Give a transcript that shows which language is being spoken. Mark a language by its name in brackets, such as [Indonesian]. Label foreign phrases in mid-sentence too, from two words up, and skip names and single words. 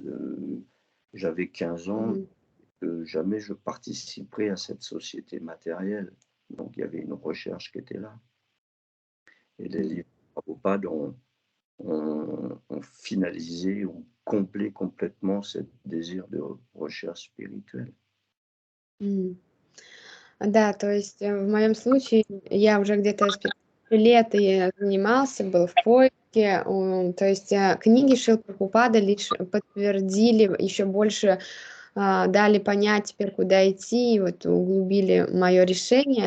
[French] J'avais 15 ans, jamais je participerai à cette société matérielle. Donc il y avait une recherche qui était là. Et les livres de Prabhupada ont ont finalisé ou comblé complètement ce désir de recherche spirituelle. [Russian] Да, то есть в моем случае я уже где-то с 15 лет и занимался, был в поиске. То есть книги Шрилы Прабхупады лишь подтвердили, еще больше дали понять теперь, куда идти, и вот углубили мое решение.